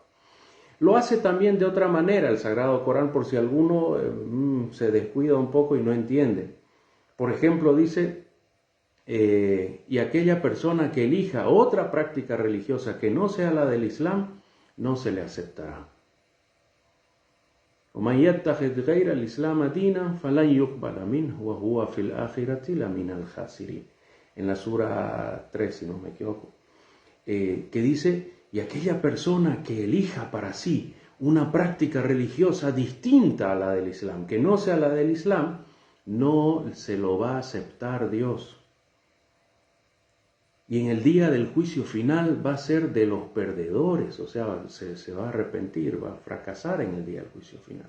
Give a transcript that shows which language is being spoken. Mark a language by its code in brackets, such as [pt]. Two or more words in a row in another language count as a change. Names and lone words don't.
[es] Lo hace también de otra manera el Sagrado Corán, por si alguno se descuida un poco y no entiende. Por ejemplo, dice, y aquella persona que elija otra práctica religiosa que no sea la del Islam, no se le aceptará. [ar] وَمَنْ يَتَّخِذْ غَيْرَ الْإِسْلَامَ دِينًا فَلَنْ يُقْبَلَ مِنْهُ وَهُوَ فِي الْآخِرَةِ لَمِنَ الْخَاسِرِينَ. [es] En la sura 3, si no me equivoco, que dice, y aquella persona que elija para sí una práctica religiosa distinta a la del Islam, que no sea la del Islam, no se lo va a aceptar Dios. Y en el día del juicio final va a ser de los perdedores, o sea, se va a arrepentir, va a fracasar en el día del juicio final.